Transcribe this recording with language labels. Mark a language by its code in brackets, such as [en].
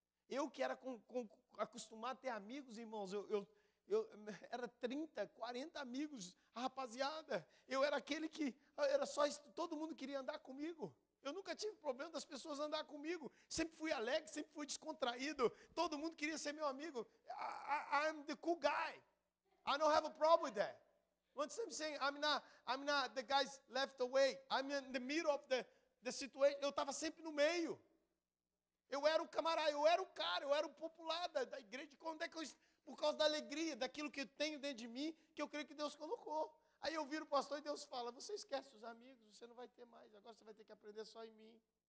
[pt] Eu que era acostumado a ter amigos, irmãos, eu era 30, 40 amigos, a rapaziada. Eu era aquele que, era só todo mundo queria andar comigo. Eu nunca tive problema das pessoas andar comigo. Sempre fui alegre, sempre fui descontraído. Todo mundo queria ser meu amigo. [en] I'm the cool guy. I don't have a problem with that. Once I'm saying I'm not the guys left away. I'm in the middle of the situation. [pt] Eu estava sempre no meio. Eu era o camarada, eu era o cara, eu era o popular da igreja. Quando é que por causa da alegria, daquilo que eu tenho dentro de mim, que eu creio que Deus colocou. Aí eu viro o pastor e Deus fala, você esquece os amigos, você não vai ter mais, agora você vai ter que aprender só em mim.